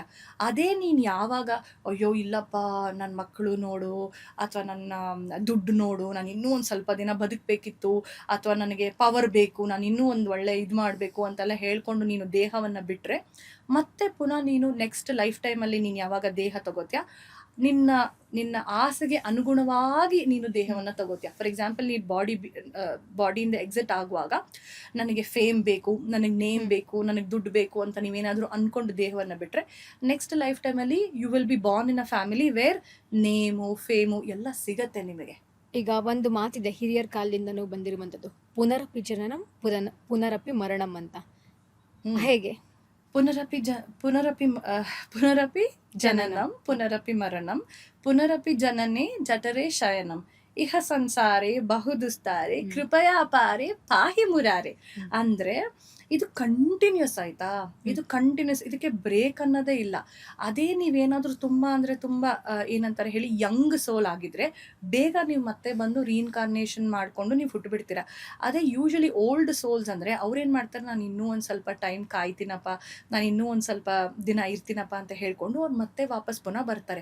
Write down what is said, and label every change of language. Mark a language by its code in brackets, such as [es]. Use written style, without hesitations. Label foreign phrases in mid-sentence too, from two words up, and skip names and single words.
[kn] ಅದೇ ನೀನು ಯಾವಾಗ ಅಯ್ಯೋ ಇಲ್ಲಪ್ಪ ನನ್ನ ಮಕ್ಕಳು ನೋಡು, ಅಥವಾ ನನ್ನ ದುಡ್ಡು ನೋಡು, ನಾನು ಇನ್ನೂ ಒಂದು ಸ್ವಲ್ಪ ದಿನ ಬದುಕಬೇಕಿತ್ತು, ಅಥವಾ ನನಗೆ ಪವರ್ ಬೇಕು, ನಾನು ಇನ್ನೂ ಒಂದು ಒಳ್ಳೆ ಇದು ಮಾಡಬೇಕು ಅಂತೆಲ್ಲ ಹೇಳ್ಕೊಂಡು ನೀನು ದೇಹವನ್ನು ಬಿಟ್ಟರೆ, ಮತ್ತೆ ಪುನಃ ನೀನು [en] next life [kn] ಟೈಮಲ್ಲಿ ನೀನು ಯಾವಾಗ ದೇಹ ತಗೋತೀಯ, ನಿನ್ನ ಆಸೆಗೆ ಅನುಗುಣವಾಗಿ ನೀನು ದೇಹವನ್ನು ತಗೋತೀಯ. [en] for example [kn] ನೀನು ಬಾಡಿಯಿಂದ ಎಕ್ಸಿಟ್ ಆಗುವಾಗ ನನಗೆ ಫೇಮ್ ಬೇಕು, ನನಗೆ ನೇಮ್ ಬೇಕು, ನನಗೆ ದುಡ್ಡು ಬೇಕು ಅಂತ ನೀವೇನಾದರೂ ಅಂದ್ಕೊಂಡು ದೇಹವನ್ನು ಬಿಟ್ಟರೆ, [en] next life [kn] ಟೈಮಲ್ಲಿ [en] you will be born in a family where [kn] ನೇಮು ಫೇಮು ಎಲ್ಲ ಸಿಗತ್ತೆ ನಿಮಗೆ. ಈಗ ಒಂದು ಮಾತಿದೆ ಹಿರಿಯರ ಕಾಲದಿಂದನೂ ಬಂದಿರುವಂಥದ್ದು, [sa] ಪುನರಪಿ ಜನನಂ ಪುನರಪಿ ಮರಣಂ [kn] ಅಂತ. ಹೇಗೆ? [sa] ಪುನರಪಿ ಜನನಂ ಪುನರಪಿ ಮರಣಂ ಪುನರಪಿ ಜನನೇ ಜಠರೇ ಶಯನಂ ಇಹ ಸಂಸಾರೇ ಬಹುದುಸ್ತಾರೆ ಕೃಪಯಾ ಪಾರೆ ಪಾಹಿ ಮುರಾರೆ. [kn] ಅಂದ್ರೆ ಇದು ಕಂಟಿನ್ಯೂಸ್ ಆಯ್ತಾ, ಇದು ಕಂಟಿನ್ಯೂಸ್, ಇದಕ್ಕೆ ಬ್ರೇಕ್ ಅನ್ನೋದೇ ಇಲ್ಲ. ಅದೇ ನೀವೇನಾದ್ರೂ ತುಂಬಾ ಅಂದ್ರೆ ತುಂಬಾ ಏನಂತಾರೆ ಹೇಳಿ [en] young soul [kn] ಆಗಿದ್ರೆ ಬೇಗ ನೀವು ಮತ್ತೆ ಬಂದು ರೀಇನ್ಕಾರ್ನೇಷನ್ ಮಾಡ್ಕೊಂಡು ನೀವು ಹುಟ್ಟುಬಿಡ್ತೀರಾ. ಅದೇ [en] usually old souls [kn] ಅಂದ್ರೆ ಅವ್ರೇನ್ ಮಾಡ್ತಾರೆ, ನಾನು ಇನ್ನೂ ಒಂದ್ ಸ್ವಲ್ಪ ಟೈಮ್ ಕಾಯ್ತೀನಪ್ಪ, ನಾನು ಇನ್ನೂ ಒಂದ್ ಸ್ವಲ್ಪ ದಿನ ಇರ್ತೀನಪ್ಪ ಅಂತ ಹೇಳ್ಕೊಂಡು ಅವ್ರು ಮತ್ತೆ ವಾಪಸ್ ಪುನಃ ಬರ್ತಾರೆ.